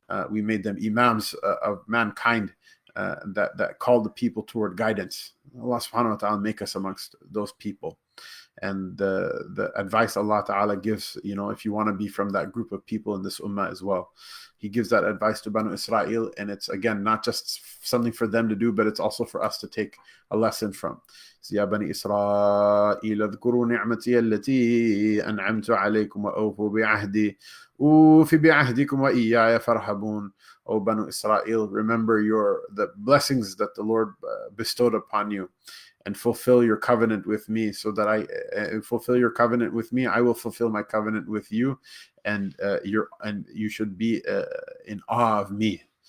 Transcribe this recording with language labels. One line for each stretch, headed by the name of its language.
English: We made them imams of mankind that called the people toward guidance. Allah Subhanahu wa Ta'ala make us amongst those people. And the advice Allah Ta'ala gives, if you want to be from that group of people in this ummah as well, He gives that advice to Banu Israel, and it's again not just something for them to do, but it's also for us to take a lesson from.
Arabic: يا بني إسرائيل اذكروا نعمتي التي أنعمت عليكم وأوفوا بعهدي أوف بعهدكم وإياي فارهبون.
English: O Banu Israel, remember the blessings that the Lord bestowed upon you, and fulfill your covenant with me, so that I fulfill your covenant with me. I will fulfill my covenant with you, and you should be in awe of me.